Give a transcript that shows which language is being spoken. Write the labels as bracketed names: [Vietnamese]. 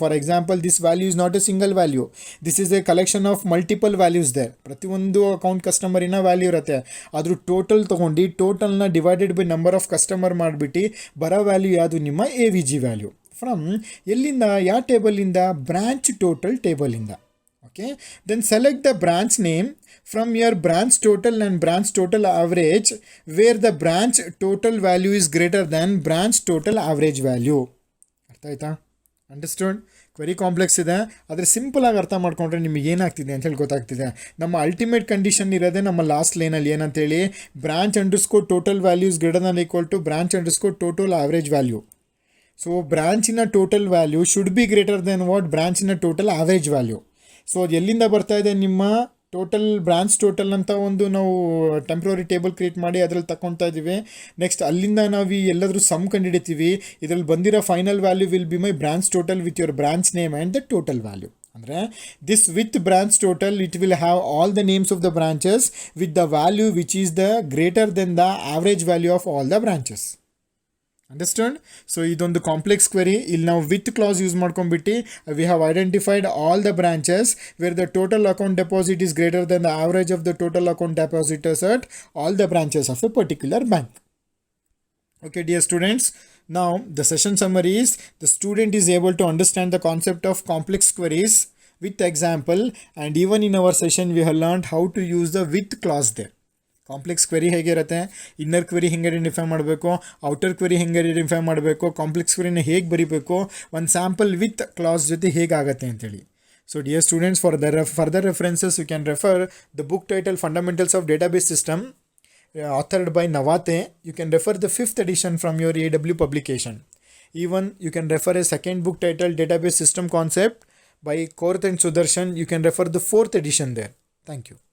[English] For example, this value is not a single value, this is a collection of multiple values there. [Kannada] ಪ್ರತಿಯೊಂದು account ಕಸ್ಟಮರಿನ value ಇರುತ್ತೆ, ಅದ್ರ total ತೊಗೊಂಡು ಟೋಟಲ್ನ divided by number of customer ಮಾಡಿಬಿಟ್ಟು ಬರೋ value ಯಾವುದು, ನಿಮ್ಮ A V G value. From ಎಲ್ಲಿಂದ, ಯಾವ ಟೇಬಲಿಂದ, branch total ಟೇಬಲಿಂದ. [English] Okay, then select the branch name from your branch total and branch total average where the branch total value is greater than branch total average value. [Kannada] ಅರ್ಥ ಆಯ್ತಾ? [English] Understand? Very complex [Kannada] ಇದೆ, ಆದರೆ ಸಿಂಪಲಾಗಿ ಅರ್ಥ ಮಾಡ್ಕೊಂಡ್ರೆ ನಿಮಗೆ ಏನಾಗ್ತಿದೆ ಅಂತ ಹೇಳಿ ಗೊತ್ತಾಗ್ತಿದೆ. [English] ನಮ್ಮ ultimate condition ಇರೋದೇ ನಮ್ಮ ಲಾಸ್ಟ್ ಲೈನಲ್ಲಿ [Kannada] ಏನಂತೇಳಿ, [English] Branch underscore total values greater than equal to branch underscore total average value. So ಬ್ರಾಂಚಿನ total value should be greater than what, ಬ್ರಾಂಚಿನ total average value. [Kannada] So ಅದು ಎಲ್ಲಿಂದ ಬರ್ತಾ ಇದೆ, ನಿಮ್ಮ ಟೋಟಲ್ ಬ್ರಾಂಚ್ ಟೋಟಲ್ ಅಂತ ಒಂದು ನಾವು ಟೆಂಪ್ರರಿ ಟೇಬಲ್ ಕ್ರಿಯೇಟ್ ಮಾಡಿ ಅದರಲ್ಲಿ ತಗೊಳ್ತಾ ಇದ್ದೀವಿ. [English] next [Kannada] ಅಲ್ಲಿಂದ ನಾವು ಎಲ್ಲಾದರೂ ಸಮ್ ಕಂಡುಹಿಡಿತೀವಿ, ಇದರಲ್ಲಿ ಬಂದಿರೋ [English] Final value will be my branch total with your branch name and the total value. [Kannada] ಅಂದರೆ [English] This with branch total it will have all the names of the branches with the value which is the greater than the average value of all the branches. Understand? [Kannada] So ಇದೊಂದು complex query. ಇಲ್ಲಿ ನಾವು with class use ಮಾಡ್ಕೊಂಡ್ಬಿಟ್ಟು [English] We have identified all the branches where the total account deposit is greater than the average of the total account depositors at all the branches of a particular bank. Okay, dear students, now the session summary is the student is able to understand the concept of complex queries with example, and even in our session we have learned how to use the with clause there. [Kannada] Complex query ಹೇಗಿರುತ್ತೆ, inner query ಹೆಂಗೆ identify ಮಾಡಬೇಕು, outer query ಹೆಂಗೆ identify ಮಾಡಬೇಕು, complex ಕ್ವೆರಿನ ಹೇಗೆ ಬರೀಬೇಕು, ಒಂದು sample with class ಜೊತೆ ಹೇಗಾಗುತ್ತೆ ಅಂತೇಳಿ. [English] So dear students, for the further references you can refer the book title fundamentals of database system authored by Navate. You can refer the 5th edition from your AW publication. Even you can refer a second book titled Database System Concept by Korth and Sudarshan. You can refer the 4th edition there. Thank you.